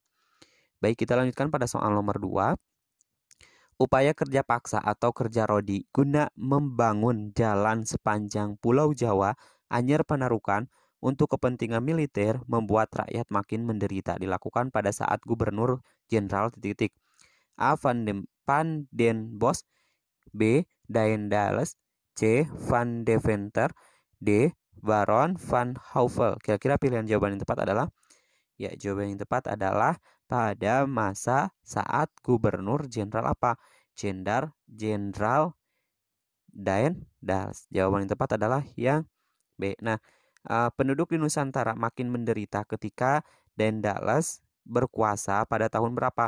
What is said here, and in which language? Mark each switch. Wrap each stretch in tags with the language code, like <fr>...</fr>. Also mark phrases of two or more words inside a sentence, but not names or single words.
<id>Baik, kita lanjutkan pada soal nomor 2. Upaya kerja paksa atau kerja rodi guna membangun jalan sepanjang Pulau Jawa, Anyer Panarukan untuk kepentingan militer membuat rakyat makin menderita dilakukan pada saat Gubernur Jenderal A. Van den Bosch, B. Daendels, C. Van Deventer, D. Baron van Houvel. Kira-kira pilihan jawaban yang tepat adalah jawaban yang tepat adalah pada masa saat Gubernur Jenderal apa? Jenderal Daendels. Jawaban yang tepat adalah yang B. Nah, penduduk di Nusantara makin menderita ketika Daendels berkuasa pada tahun berapa?</id>